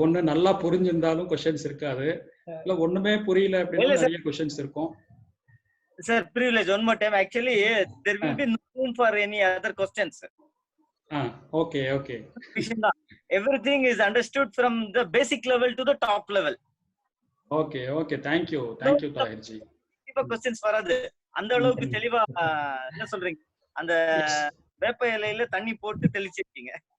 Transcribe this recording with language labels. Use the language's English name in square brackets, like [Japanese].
[Tamil] ஒண்ணு, நல்லா புரிஞ்சிருந்தாலும் கொஸ்டின்ஸ் இருக்காது. இல்ல ஒண்ணுமே புரியல அப்படின்னா நிறைய கொஸ்டின்ஸ் இருக்கும். [English] Sir, privilege one more time. Actually, there will be no room for any other questions. Okay. Everything is understood from the basic level to the top level. Okay. Thank you Tahir ji. [Tamil] இப்ப questions வராது. அந்த அளவுக்கு தெளிவா என்ன சொல்றீங்க, அந்த வேப்ப இலையில தண்ணி போட்டு தெளிச்சிருக்கீங்க.